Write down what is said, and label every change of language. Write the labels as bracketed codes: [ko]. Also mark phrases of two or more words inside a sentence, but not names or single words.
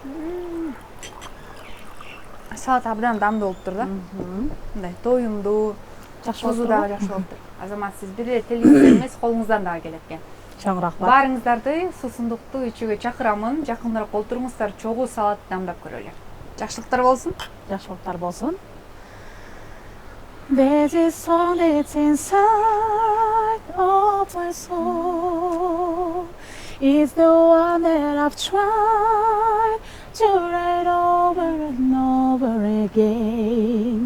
[ky] Салат абдан дамдуу болуп тур да. Мындай тоюмдуу, Жакшы тузу болуп дагы турбу? жакшы болуп тур. Азамат, сиз бир эле телевизор эмес, колуңуздан дагы келет экен. Чоң рахмат. Баарыңыздарды суусундукту ичүүгө чакырамын. Жакыныраак олтуруңуздар, чогуу салат дамдап көрөлү. Жакшылыктар болсун. Жакшылыктар болсун. [en] There's a song that's inside of my soul. It's the one that I've tried to write over and over again.